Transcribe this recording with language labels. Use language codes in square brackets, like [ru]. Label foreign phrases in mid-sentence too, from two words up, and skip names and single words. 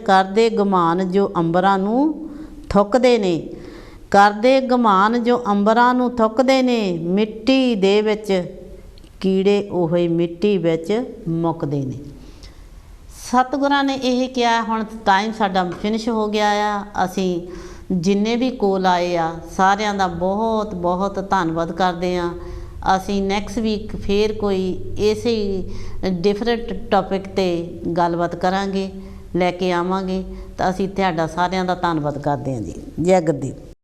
[pa] ਕਰਦੇ ਗਮਾਨ ਜੋ ਅੰਬਰਾਂ ਨੂੰ ਥੁੱਕਦੇ ਨੇ, ਕਰਦੇ ਗਮਾਨ ਜੋ ਅੰਬਰਾਂ ਨੂੰ ਥੁੱਕਦੇ ਨੇ, ਮਿੱਟੀ ਦੇ ਵਿੱਚ ਕੀੜੇ ਓਹੇ ਮਿੱਟੀ ਵਿੱਚ ਮੁੱਕਦੇ ਨੇ। [hi] सतगुरां ने यह किया। [pa] ਹੁਣ ਟਾਈਮ ਸਾਡਾ ਫਿਨਿਸ਼ ਹੋ ਗਿਆ ਆ। ਅਸੀਂ ਜਿੰਨੇ ਭੀ ਕੋਲ ਆਏ ਆ ਸਾਰਿਆਂ ਦਾ ਬਹੁਤ ਬਹੁਤ ਧੰਨਵਾਦ [hi] करते हैं। [pa] असी [en] next week [pa] ਫਿਰ ਕੋਈ ਇਸੇ [en] different topic [pa] ਤੇ ਗੱਲਬਾਤ ਕਰਾਂਗੇ, ਲੈਕੇ ਆਵਾਂਗੇ। ਤੋ ਅਸੀ ਤੁਹਾਡਾ ਸਾਰਿਆਂ ਦਾ ਧੰਨਵਾਦ [hi] करते हैं [pa] ਜੀ। ਜੈ ਗੁਰਦੇਵ।